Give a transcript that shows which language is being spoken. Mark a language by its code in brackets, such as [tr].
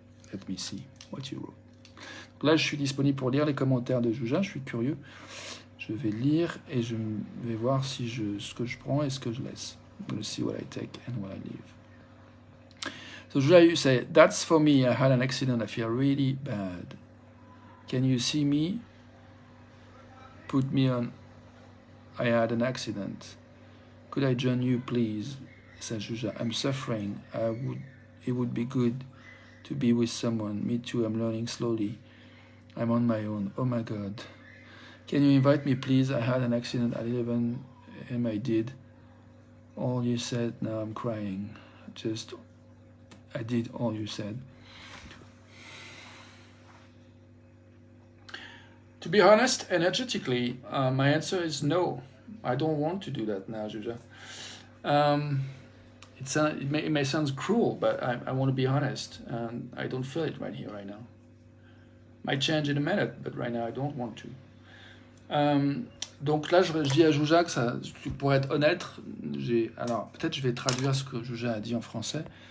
[en] Let me see what you wrote. [fr] Là, je suis disponible pour lire les commentaires de Jouja, je suis curieux. Je vais lire et je vais voir si ce que je prends et ce que je laisse. [en] I'm going to see what I take and what I leave. So Jouja, you say, that's for me, I had an accident, I feel really bad. Can you see me? Put me on, I had an accident. Could I join you, please? Said Jouja, I'm suffering, it would be good to be with someone. Me too, I'm learning slowly. I'm on my own. Oh my God. Can you invite me, please? I had an accident at 11 and I did. All you said, now I'm crying. I did all you said. To be honest, energetically, my answer is no. I don't want to do that now, Jouja. It may sound cruel, but I want to be honest. And I don't feel it right here, right now. Might change in a minute, but right now I don't want to. [fr] Donc là, je dis à Jouja que ça, pour être honnête, alors peut-être je vais traduire ce que Jouja a dit en français.